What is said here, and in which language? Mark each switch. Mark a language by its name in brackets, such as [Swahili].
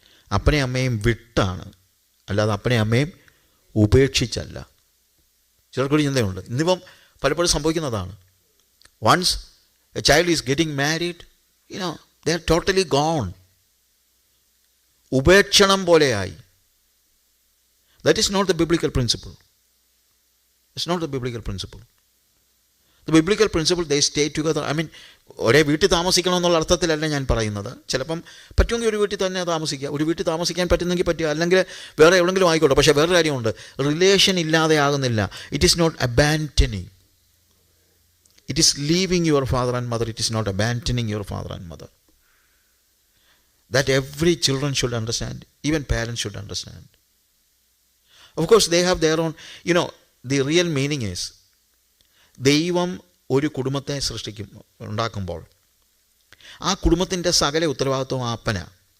[Malayalam] അപ്പനെയും അമ്മയും വിട്ടാണ്, അല്ലാതെ അപ്പനെയും അമ്മയും ഉപേക്ഷിച്ചല്ല. ചിലർക്കൊരു ചിന്തയുണ്ട്. ഇന്നിപ്പം പലപ്പോഴും സംഭവിക്കുന്നതാണ്. [English] Once a child is getting married, they are totally gone. [Malayalam] ഉപേക്ഷണം പോലെയായി. [English] That is not the biblical principle. It's not the biblical principle. The biblical principle, they stay together. I mean, [Malayalam] ഒരേ വീട്ടിൽ താമസിക്കണമെന്നുള്ള അർത്ഥത്തിലല്ല ഞാൻ പറയുന്നത്. ചിലപ്പം പറ്റുമെങ്കിൽ ഒരു വീട്ടിൽ തന്നെ താമസിക്കുക, ഒരു വീട്ടിൽ താമസിക്കാൻ പറ്റുന്നെങ്കിൽ പറ്റുക, അല്ലെങ്കിൽ വേറെ എവിടെയെങ്കിലും ആയിക്കോട്ടെ. പക്ഷേ വേറെ കാര്യമുണ്ട്, റിലേഷൻ ഇല്ലാതെ ആകുന്നില്ല. [English] It is not abandoning. It is leaving your father and mother. It is not abandoning your father and mother. That every children should understand, even parents should understand. Of course, they have their own, the real meaning is, [Malayalam] ദൈവം ഒരു കുടുംബത്തെ ഉണ്ടാക്കുമ്പോൾ ആ കുടുംബത്തിൻ്റെ സകല ഉത്തരവാദിത്വം ആ അപ്പനാണ്.